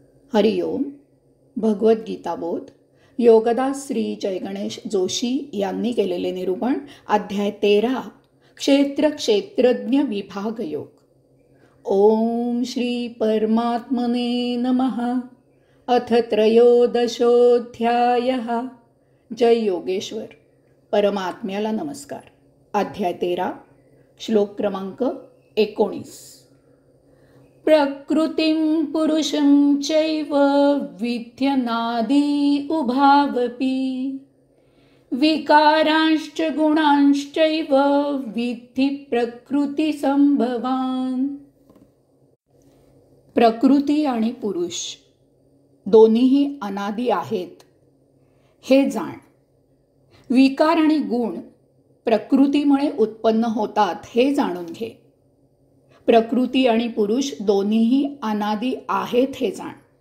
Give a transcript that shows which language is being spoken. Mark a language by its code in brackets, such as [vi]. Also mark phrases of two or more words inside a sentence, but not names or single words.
[mr] हरिओम. भगवद्गीताबोध योगदास श्री जयगणेश जोशी यांनी केलेले निरूपण. अध्याय 13 क्षेत्र क्षेत्रज्ञ विभाग योग. [sa] ओम श्री परमात्मने नमः. अथ त्रयोदशोऽध्यायः. [mr] जय योगेश्वर. परमात्म्याला नमस्कार. अध्याय 13 श्लोक क्रमांक 19. [sa] प्रकृतिं पुरुषं चैव विध्यनादि उभावपि विकारांश्च गुणांश्चैव विद्धि प्रकृती संभवान. [mr] प्रकृती आणि पुरुष दोन्हीही अनादि आहेत हे जाण. विकार आणि गुण प्रकृतीमुळे उत्पन्न होतात हे जाणून घे. प्रकृती आणि पुरुष दोन्हीही अनादि आहेत हे जाण.